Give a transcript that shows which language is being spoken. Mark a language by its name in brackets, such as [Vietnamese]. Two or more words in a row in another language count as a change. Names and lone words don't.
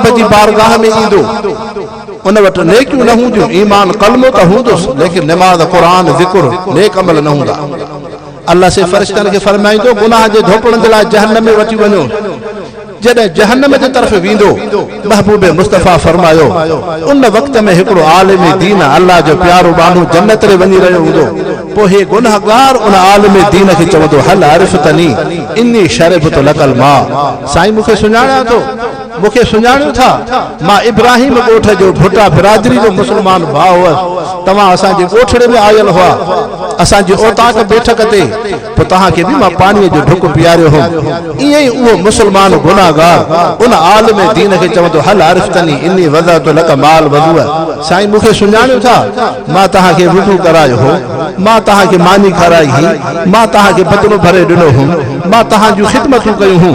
[Sindhi] जी बारगाह में ईंदो उन वटि नेकियूं न हूंदियूं ईमान कलमो त हूंदुसि लेकिन नमाज कुरान ज़िक्र नेक अमल न हूंदा अल्लाह से फरिश्तनि खे फरमाईंदो गुनाह जे धोपण जे लाइ जहन्नम में वठी वञो जॾहिं जहन्नम जे तरफ़ वेंदो महबूब मुस्तफा फरमायो उन वक्त में हिकिड़ो आलिम दीन अल्लाह जो प्यारो बानो जन्नत रे वञी रहियो हूंदो पोइ हे गुनाहगार उन आलिम दीन खे चवंदो [Arabic] هل عرفتني إني شربت لك [Sindhi] मां साईं मूंखे सुञाणिया थो मुखे सुञाणियो था मां इब्राहिम ॻोठ जो भुट्टा बिरादरी जो मुसलमान भाउ हुअसि तव्हां असांजे ॻोठड़े में आयल हुआ असांजी औताक बैठक ते पोइ तव्हांखे बि मां पाणीअ जो ढुक पीआरियो हो ईअं ई उहो मुसलमान गुनाहगार उन आलिम दीन खे चवंदो [Arabic] هل عرفتني إني وضعت لك ماء الوضوء [Sindhi] साईं मूंखे सुञाणियो था मां तव्हांखे वुज़ू करायो हो मां तहां के मानी खाराई ही, मां तहां के बदलो भरे दिनो हूं, मां तहां जो खिदमतूं कयूं हूं।